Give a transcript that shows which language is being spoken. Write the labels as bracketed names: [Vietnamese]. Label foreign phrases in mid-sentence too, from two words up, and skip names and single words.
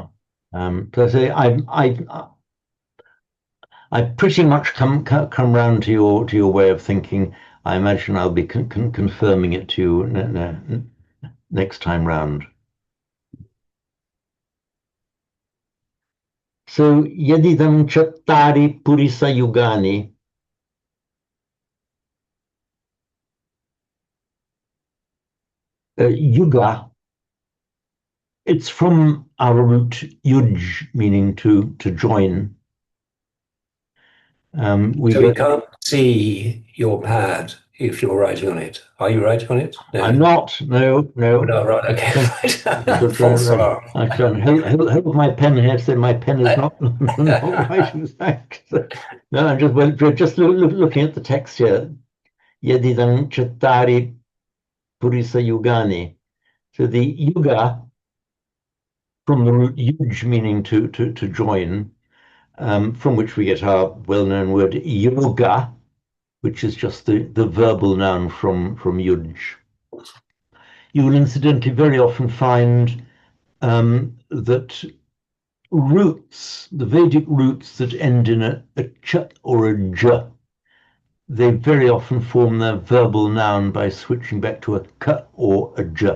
[English] So I say I pretty much come round to your way of thinking. I imagine I'll be confirming it to you next time round. [Pali] So yadidam chattari purisa yugani. Yuga. [English] It's from our root yuj, meaning to join. So we can't see your pad if you're writing on it. Are you writing on it? No. I'm not. No. Oh, no, right. Okay. I can hold my pen here. So my pen is not writing back. No, I'm just looking at the text here. [Pali] Yadidam chattari purisa yugani. [English] So the yuga, from the root yuj, meaning to join, from which we get our well-known word yoga, which is just the verbal noun from yuj. You will incidentally very often find that roots, the Vedic roots that end in a ch or a j, they very often form their verbal noun by switching back to a k or a j.